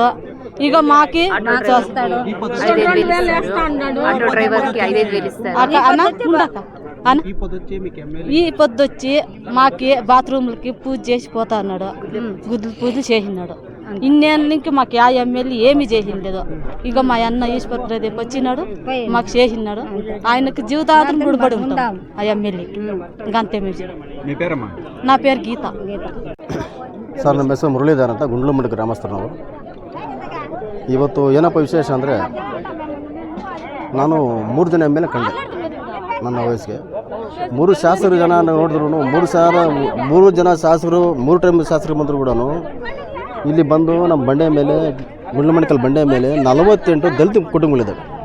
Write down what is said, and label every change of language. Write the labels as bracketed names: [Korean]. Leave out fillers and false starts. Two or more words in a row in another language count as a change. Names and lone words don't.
[Telugu] ఇక మాకి ఈ పొద్దు వచ్చి మాకి బాత్రూమ్లకి పూజ చేసి పోతా అన్నాడు, గుడ్లు పూజ చేసినాడు. ఇన్నేళ్ళకి మాకు ఆ ఎమ్మెల్యే ఏమి చేసిండేదో. ఇక మా అన్న ఈశ్వర్ ప్రదీప్ వచ్చినాడు, మాకు చేసినాడు. ఆయనకు జీవితాంతం గుడిపడి ఉంటాం ఆ ఎమ్మెల్యేకి. ఇంకంతే మీరు. నా పేరు గీత. [Kannada] ಸರ್, ನಮ್ಮ ಹೆಸರು ಮುರಳೀಧರ್ ಅಂತ, ಗುಂಡ್ಲುಮಂಡಿ ಗ್ರಾಮಸ್ಥರು ನಾವು. ಇವತ್ತು ಏನಪ್ಪ ವಿಶೇಷ ಅಂದರೆ, ನಾನು 3 ಜನ MLA ಕಂಡೆ ನನ್ನ ವಯಸ್ಸಿಗೆ. 3 ಶಾಸಕರು ಜನ ನೋಡಿದ್ರು, 3 ಜನ ಶಾಸಕರು 3 ಟೈಮ್ ಶಾಸಕರು ಬಂದರು ಕೂಡ ಇಲ್ಲಿ ಬಂದು ನಮ್ಮ ಬಂಡೆ ಮೇಲೆ, ಗುಂಡ್ಲುಮಂಡಿಕಲ್ ಬಂಡೆ ಮೇಲೆ 48 ದಲಿತ ಕುಟುಂಬಗಳಿದ್ದಾವೆ.